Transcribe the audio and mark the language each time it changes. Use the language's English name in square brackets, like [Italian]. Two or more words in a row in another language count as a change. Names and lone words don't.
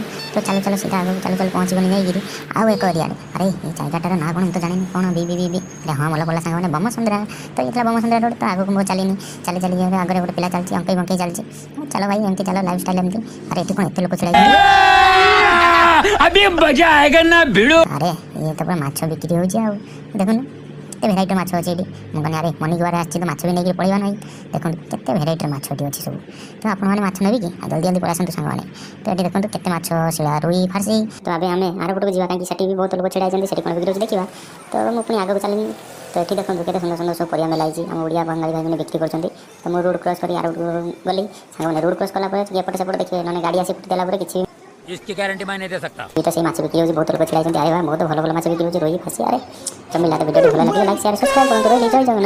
[Odia] ତ ଚାଲ ଚାଲ ସିଧା ଆଗକୁ ଚାଲ ଚାଲ ପହଞ୍ଚିଗଲି ଯାଇକିରି ଆଉ ଏକ ଏରିଆରେ। ଆରେ ଏ ଜାଗାଟାର ନାଁ କ'ଣ ମୁଁ ତ ଜାଣିନି କ'ଣ ବି ଆରେ ହଁ ଭଲ ପଡ଼ିଲା ସାଙ୍ଗମାନେ ବମସନ୍ଦ୍ରା। ତ ଏଇଥିଲା ବମସନ୍ଦ୍ରା ରୋଡ଼ ତ ଆଗକୁ ମୁଁ ଚାଲିନି ଚାଲି ଚାଲି ଆଗରେ ଗୋଟେ ପିଲା ଚାଲିଛି ଅଙ୍କେଇ ବଙ୍କେଇ ଚାଲିଛି। ଚାଲ ଭାଇ ଏମିତି ଚାଲ [English] life style [Odia] ଏମିତି। ଆରେ ଏଠି କ'ଣ ଏତେ ଲୋକ ଛିଡ଼ା ହେଇଛନ୍ତି। [Hindi] अभी मजा आएगा ना भिड़ो। [Odia] ଆରେ ଇଏ ତ ପୁରା ମାଛ ବିକ୍ରି ହେଉଛି ଆଉ ଦେଖୁନ କେତେ ଭେରାଇଟିର ମାଛ ଅଛି ଏଠି। ମୁଁ କହିଲି ଆରେ [English] morning walk [Odia] ଆସିଛି ତ ମାଛ ବି ନେଇକି ପଳେଇବା ନାହିଁ। ଦେଖନ୍ତୁ କେତେ ଭେରାଇଟିର ମାଛ ଏଠି ଅଛି ସବୁ। ତ ଆପଣମାନେ ମାଛ ନେବେ କି ଜଲ୍ଦି ଜଲ୍ଦି ପଳେଇ ଆସନ୍ତୁ ସାଙ୍ଗମାନେ। ତ ଏଠି ଦେଖନ୍ତୁ କେତେ ମାଛ ଶିଳା ରୋହି ଫାର୍ସି। ତ ଏବେ ଆମେ ଆର ପଟକୁ ଯିବା କାହିଁକି ସେଠି ବି ବହୁତ ଲୋକ ଛିଡ଼ା ହେଇଛନ୍ତି ସେଠି କ'ଣ ବିକ୍ରି ହେଉଛି ଦେଖିବା। ତ ମୁଁ ପୁଣି ଆଗକୁ ଚାଲିବି। ତ ଏଠି ଦେଖନ୍ତୁ କେତେ ସୁନ୍ଦର ସୁନ୍ଦର ସବୁ ପରିବା ମେଲା ହେଇଛି। ଆମ ଓଡ଼ିଆ ବଙ୍ଗାଳୀ ଭାଇମାନେ ବିକ୍ରି କରୁଛନ୍ତି। ତ ମୁଁ [English] road cross [Odia] କରି ଆର ଗଲି ସାଙ୍ଗମାନେ [English] road cross [Odia] କଲା ପରେ ଏପଟେ ସେପଟେ ଦେଖିବେ ନହେଲେ ଗାଡ଼ି ଆସି ପିଟି ଦେଲା ପରେ କିଛି [Hindi] इसकी गारंटी मैं नहीं दे सकता। [Odia] ଏଇଟା ସେଇ ମାଛ ବିକ୍ରି ହେଉଛି ବହୁତ ଲୋକ ଛିଡ଼ା ହେଇଛନ୍ତି। ଆରେ ବା ବହୁତ ଭଲ ଭଲ ମାଛ ବିକ୍ରି ହେଉଛି ରୋହି ଫାର୍ସି। ଆରେ ତ ମିଳିଲା ତ ଭିଡ଼ିଓଟି ଭଲ ଲାଗିଲା [English] like share subscribe [Odia] କରନ୍ତୁ। ରହିଲି ଜୟ ଜଗନ୍ନାଥ।